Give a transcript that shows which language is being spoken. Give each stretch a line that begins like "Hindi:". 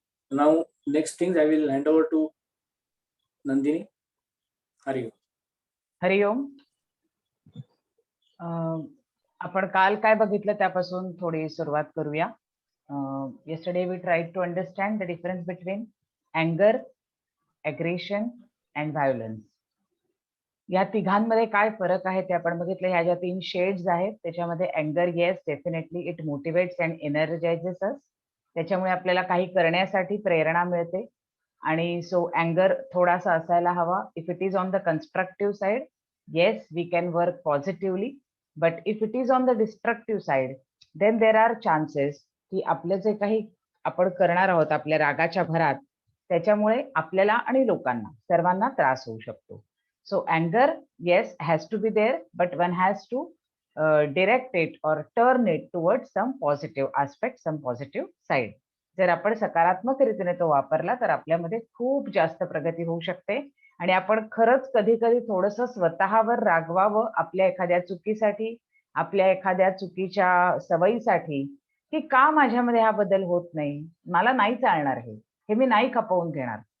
English: Now next things I will hand over to Nandini.
Marathi: हरिओम. हरिओम. आपण काल काय बघितलं त्यापासून थोडी सुरुवात करूया.
English: Yesterday we tried to understand the difference between anger, aggression and violence.
Marathi: या तिघांमध्ये काय फरक आहे ते आपण बघितलं. ह्या ज्या 3 शेड्स आहेत त्याच्यामध्ये
English: anger, yes definitely it motivates and energizes us.
Marathi: त्याच्यामुळे आपल्याला काही करण्यासाठी प्रेरणा मिळते. आणि सो anger थोडासा असायला हवा.
English: If it is on the constructive side, yes we can work positively, but if it is on the destructive side, then there are chances
Marathi: की आपले जे काही आपण करणार आहोत आपल्या रागाच्या भरात त्याच्यामुळे आपल्याला आणि लोकांना सर्वांना त्रास होऊ शकतो.
English: So anger, yes, has to be there, but one has to direct it or turn it towards some positive aspect, some positive side.
Marathi: जर आपण सकारात्मक रीतीने तो वापरला तर आपल्यामध्ये खूप जास्त प्रगती होऊ शकते. आणि आपण खरंच कधी कधी थोडंसं स्वतःवर रागवावं आपल्या एखाद्या चुकीसाठी, आपल्या एखाद्या चुकीच्या सवयीसाठी, की का माझ्यामध्ये हा बदल होत नाही, मला नाही चालणार हे मी नाही खपवून घेणार.